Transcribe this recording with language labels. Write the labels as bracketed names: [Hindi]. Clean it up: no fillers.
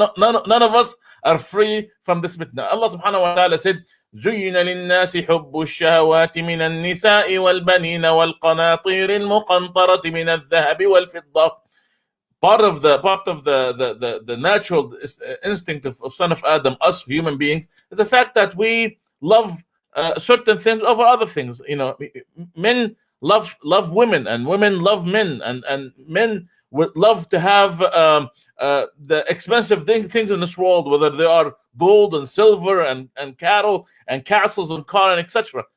[English] None of us are free from this fitna. [Arabic] Allah subhanahu wa ta'ala said, زين للناس حب الشهوات من النساء والبنين والقناطير المقنطرة من الذهب والفضة. [English] Part of the natural instinct of son of Adam, us human beings, is the fact that we love certain things over other things. You know, men love women, and women love men, and men would love to have the expensive things in this world, whether they are gold and silver and cattle and castles and car and etc.